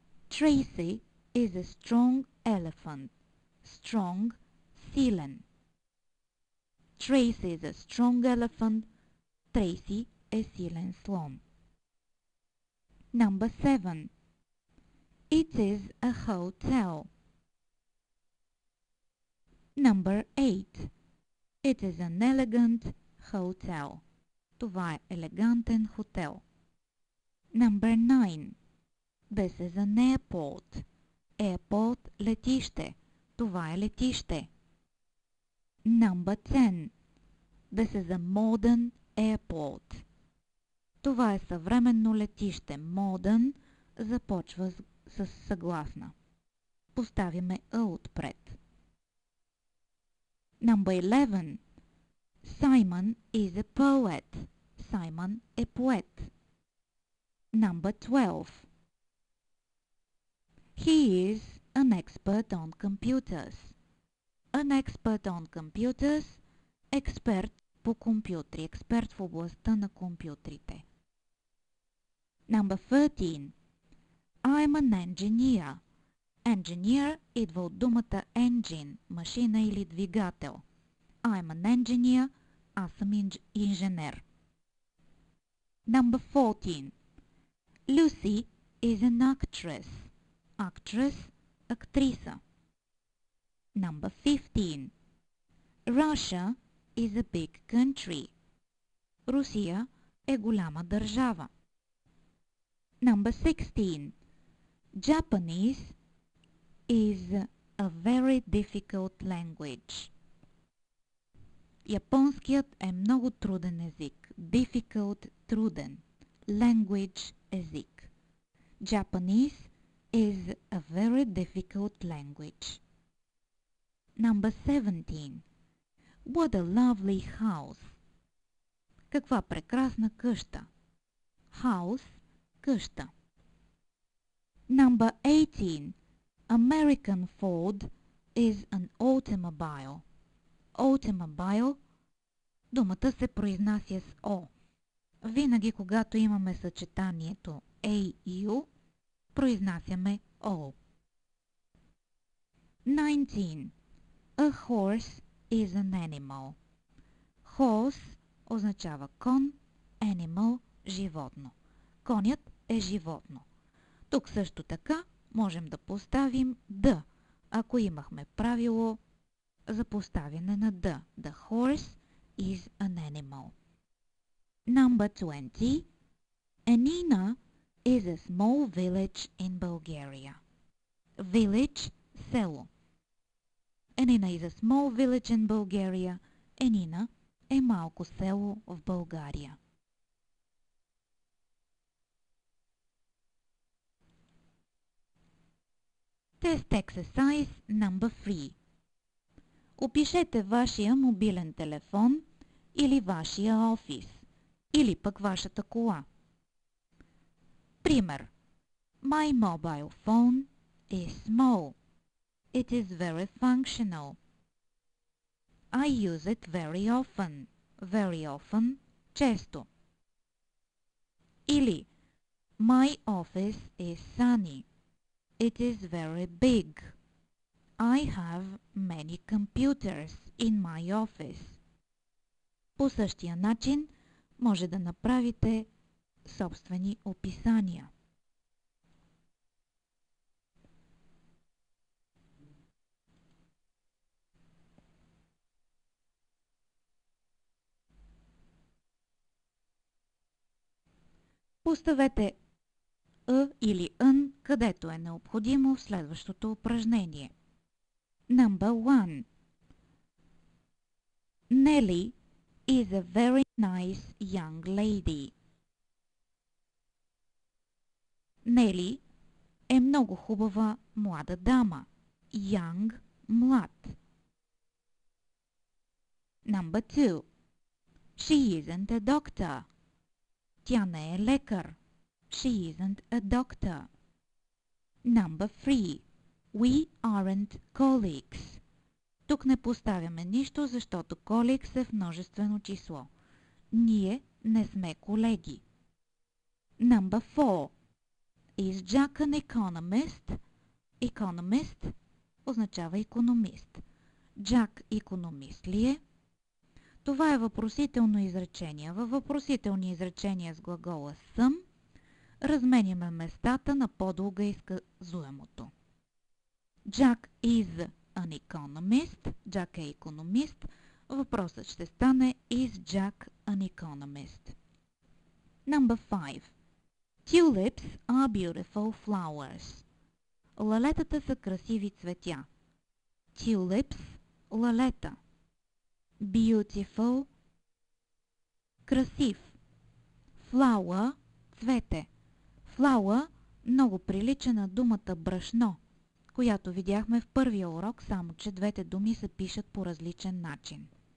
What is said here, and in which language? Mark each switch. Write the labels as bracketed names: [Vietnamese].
[English] Tracy is a strong elephant. Strong – силен. Tracy is a strong elephant. [Bulgarian] Трейси е силен слон. [English] Number 7. It is a hotel. Number 8. It is an elegant hotel. [Bulgarian] Това е елегантен хотел. [English] Number 9. This is an airport. Airport – летище. [Bulgarian] Това е летище. [English] Number 10. This is a modern airport. [Bulgarian] Това е съвременно летище. Modern започва с съгласна. Поставяме a отпред. [English] Number 11. Simon is a poet. [Bulgarian] Simon е поет. [English] Number 12. He is an expert on computers. An expert on computers [Bulgarian] – експерт по компютри, експерт в областта на компютрите. [English] Number 13. I'm an engineer. [Bulgarian] Engineer идва от думата engine, машина или двигател. [English] I'm an engineer, [Bulgarian] аз съм инженер. [English] Number 14. Lucy is an actress. Actress – актриса. Number 15. Russia is a big country. [Bulgarian] Русия е голяма държава. [English] Number 16. Japanese is a very difficult language. [Bulgarian] Японският е много труден език. Difficult – труден. [English] Language – език. Japanese is a very difficult language. Number 17. What a lovely house. [Bulgarian] Каква прекрасна къща. House – къща. [English] Number 18. American Ford is an automobile. [Bulgarian] Automobile – думата се произнася с О. Винаги, когато имаме съчетанието A и U, произнасяме O. [English] 19. A horse is an animal. Horse [Bulgarian] означава кон, animal – животно. Конят е животно. Тук също така можем да поставим the, ако имахме правило за поставяне на the. [English] The horse is an animal. Number 20. Enina is a small village in Bulgaria. Village – село. Enina is a small village in Bulgaria. [Bulgarian] Енина е малко село в България. [English] Test exercise number 3. [Bulgarian] Опишете вашия мобилен телефон или вашия офис, или пък вашата кола. Пример. [English] My mobile phone is small. It is very functional. I use it very often. Very often – често. Или My office is sunny. It is very big. I have many computers in my office. [Bulgarian] По същия начин може да направите собствени описания. Поставете или ън, където е необходимо в следващото упражнение. [English] Number 1. Nelly is a very nice young lady. [Bulgarian] Нели е много хубава млада дама. [English] Young – млад. Number 2. She isn't a doctor. [Bulgarian] Тя не е лекар. [English] She isn't a doctor. Number 3. We aren't colleagues. [Bulgarian] Тук не поставяме нищо, защото colleagues е в множествено число. Ние не сме колеги. Number 4. [English] Is Jack an economist? [Bulgarian] Economist означава икономист. Jack икономист ли е? Това е въпросително изречение. Във въпросителни изречения с глагола съм разменяме местата на по-дълга изказуемото. [English] Jack is an economist. [Bulgarian] Jack е икономист. Въпросът ще стане [English] Is Jack an economist? Number 5. Tulips are beautiful flowers. [Bulgarian] Лалетата са красиви цветя. [English] Tulips – лалета. Beautiful – красив. [Bulgarian] Flower – цвете. Flower много прилича на думата брашно, която видяхме в първия урок, само че двете думи се пишат по различен начин.